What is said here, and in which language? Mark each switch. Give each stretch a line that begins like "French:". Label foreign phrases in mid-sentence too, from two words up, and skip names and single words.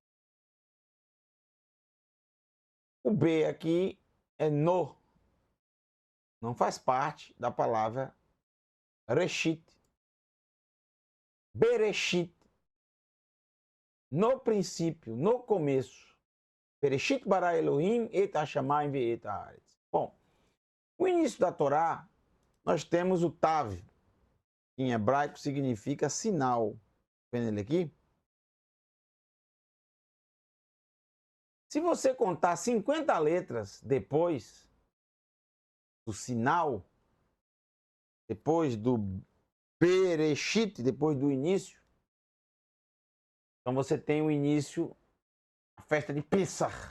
Portuguese: O B aqui é no. Não faz parte da palavra Reshit. Bereshit. No princípio, no começo.
Hebrew: בראשית ברא אלהים את השמים ואת הארץ.
Portuguese: Bom, o início da Torá, nós temos o Tav, que em hebraico significa sinal. Vendo ele aqui? Se você contar 50 letras depois do sinal, depois do Bereshit, depois do início, então você tem o início, a festa de Pessah.